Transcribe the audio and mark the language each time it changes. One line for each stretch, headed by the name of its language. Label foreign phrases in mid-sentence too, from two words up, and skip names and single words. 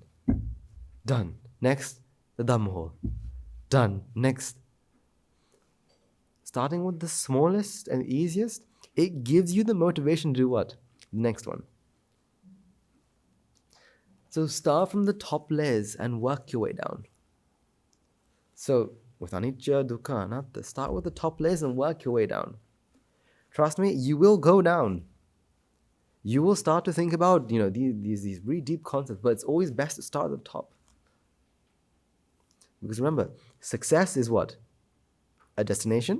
English: Done. Next, the dhamma hall. Done. Next. Starting with the smallest and easiest, it gives you the motivation to do what? The next one. So start from the top layers and work your way down. So with
Pali: anicca, dukkha, anatta,
English: start with the top layers and work your way down. Trust me, you will go down. You will start to think about, these really deep concepts, but it's always best to start at the top. Because remember, success is what? A destination?